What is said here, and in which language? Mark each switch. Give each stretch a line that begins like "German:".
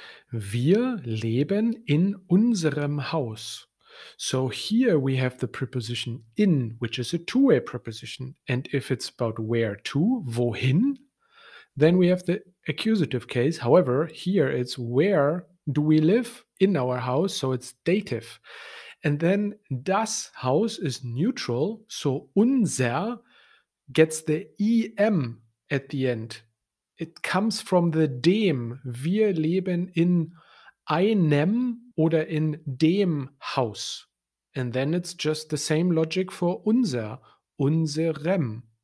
German: Wir leben in unserem Haus.
English: So here we have the preposition in, which is a two-way preposition. And if it's about where to, wohin, then we have the accusative case. However, here it's where do we live in our house, so it's dative. And then das Haus is neutral, so unser gets the em at the end. It comes from the dem.
German: Wir leben in einem oder in dem Haus.
English: And then it's just the same logic for unser, unserem.